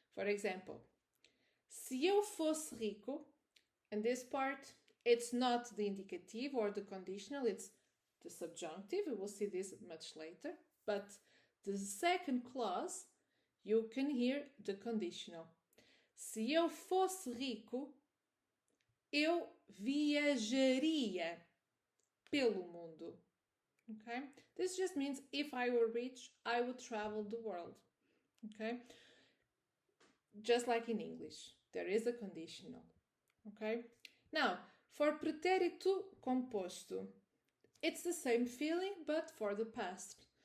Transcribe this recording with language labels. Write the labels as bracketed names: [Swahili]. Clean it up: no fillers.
[English] For example, [Portuguese] se eu fosse rico, [English] and this part, it's not the indicative or the conditional, it's the subjunctive. We will see this much later. But the second clause, you can hear the conditional. [Portuguese] Se eu fosse rico, eu viajaria pelo mundo. [English] Okay? This just means if I were rich, I would travel the world. Okay? Just like in English, there is a conditional. Okay? Now, for pretérito composto, it's the same feeling, but for the past.